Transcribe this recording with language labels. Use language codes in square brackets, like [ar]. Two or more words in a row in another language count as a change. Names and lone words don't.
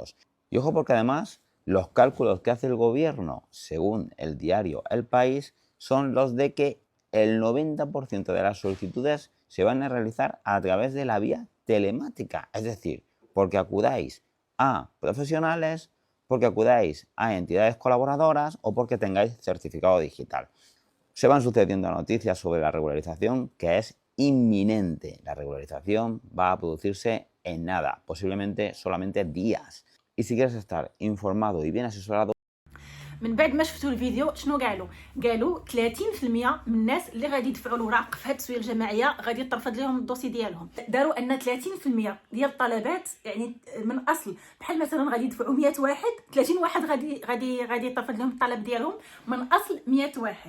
[es] Y ojo porque además los cálculos que hace el gobierno, según el diario El País, son los de que el 90% de las solicitudes se van a realizar a través de la vía telemática, es decir, porque acudáis a profesionales, porque acudáis a entidades colaboradoras o porque tengáis certificado digital. Se van sucediendo noticias sobre la regularización que es inminente. La regularización va a producirse en nada, posiblemente solamente días. Y si quieres estar informado y bien asesorado, [ar] من بعد ما شفتوا الفيديو شنو قالوا 30% من الناس اللي غادي يدفعوا الاوراق في هذه التسويه الجماعيه غادي يترفض لهم الدوسي ديالهم. داروا ان 30% ديال الطلبات، يعني من اصل بحال مثلا غادي يدفعوا 100 واحد، 30 واحد غادي يترفض لهم الطلب ديالهم من اصل 100 واحد.